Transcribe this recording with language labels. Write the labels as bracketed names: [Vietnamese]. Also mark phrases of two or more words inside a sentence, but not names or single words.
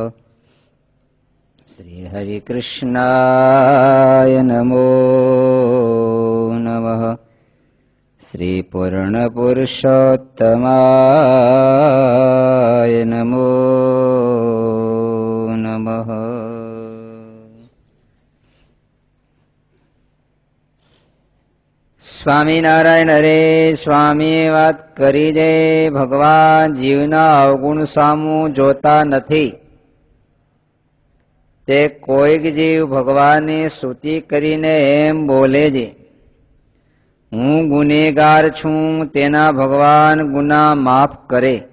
[Sanskrit] श्री हरिकृष्णाय नमो नमः। श्री पूर्णपुरुषोत्तमाय नमो नमः। [Gujarati] સ્વામિનારાયણ હરે સ્વામીએ વાત કરી દે ભગવાન જીવના અવગુણ સામું જોતા નથી. તે કોઈક જીવ ભગવાનની સ્તુતિ કરીને એમ બોલે છે, હું ગુનેગાર છું, તેના ભગવાન ગુના માફ કરે.